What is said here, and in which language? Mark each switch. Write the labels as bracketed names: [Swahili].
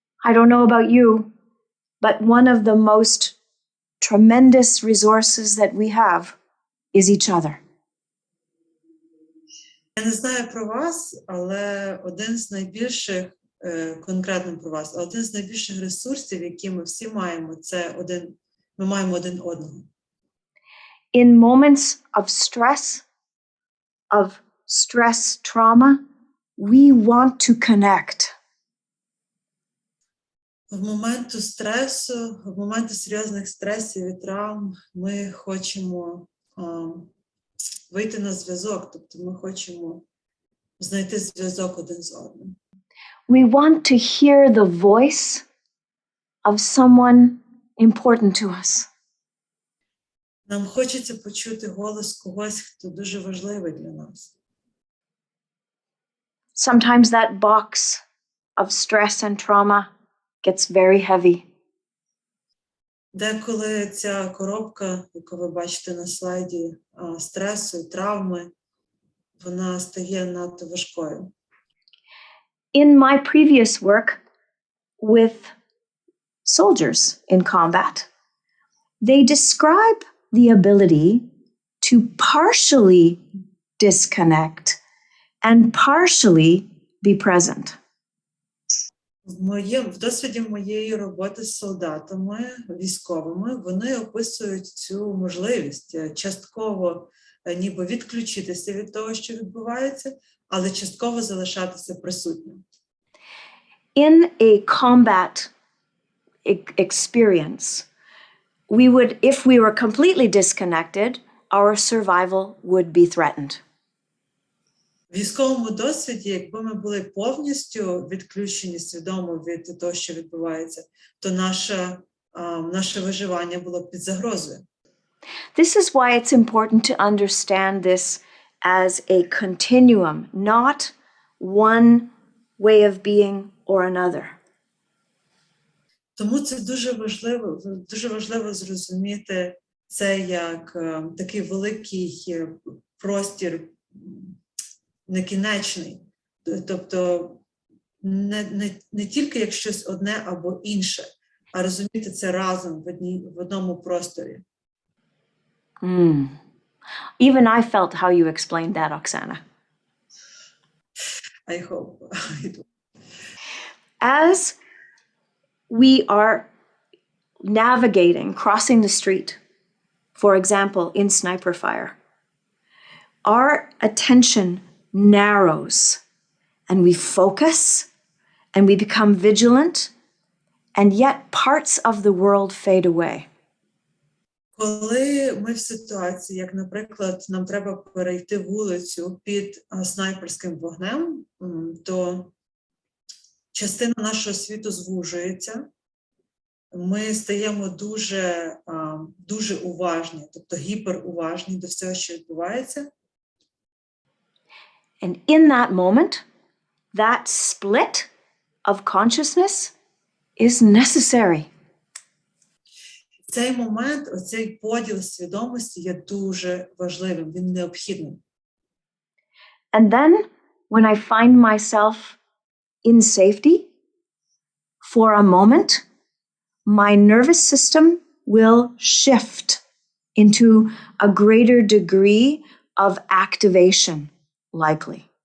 [English] I don't know about you, but one of the most tremendous resources that we have is each other. [Ukrainian] Я не знаю про вас, але один з найбільших, конкретно про вас, один з найбільших ресурсів, які ми всі маємо, ми маємо один одного. [English] In moments of stress, trauma, we want to connect. [Ukrainian] В моменти стресу, в моменти серйозних стресів і травм ми хочемо вийти на зв'язок, тобто ми хочемо знайти зв'язок один з одним. [English] We want to hear the voice of someone important to us. [Ukrainian] Нам хочеться почути голос когось, хто дуже важливий для нас. [English] Sometimes that box of stress and trauma gets very heavy. [Ukrainian] Деколи ця коробка, яку ви бачите на слайді, стресу і травми, вона стає надто важкою. [English] In my previous work with soldiers in combat, they describe the ability to partially disconnect and partially be present. [Ukrainian] В досвіді моєї роботи з солдатами, військовими, вони описують цю можливість частково ніби відключитися від того, що відбувається, але частково залишатися присутнім. [English] In a combat experience, if we were completely disconnected, our survival would be threatened. [Ukrainian] В військовому досвіді, якби ми були повністю відключені свідомо від того, що відбувається, то наше виживання було б під загрозою. [English] This is why it's important to understand this as a continuum, not one way of being or another. [Ukrainian] Тому це дуже важливо зрозуміти це як такий великий простір некінечний. Тобто не тільки як щось одне або інше, а розуміти це разом в одному просторі. [English] Even I felt how you explained that, Oksana. I hope. As we are navigating, crossing the street, for example, in sniper fire, our attention narrows and we focus and we become vigilant, and yet parts of the world fade away. [Ukrainian] Коли ми в ситуації, як, наприклад, нам треба перейти вулицю під снайперським вогнем, то частина нашого світу звужується, ми стаємо дуже уважні, тобто гіперуважні до всього, що відбувається. [English] And in that moment, that split of consciousness is necessary. [Ukrainian] Цей момент, оцей поділ свідомості є дуже важливим, він необхідним. [English] And then, when I find myself in safety, for a moment, my nervous system will shift into a greater degree of activation, likely.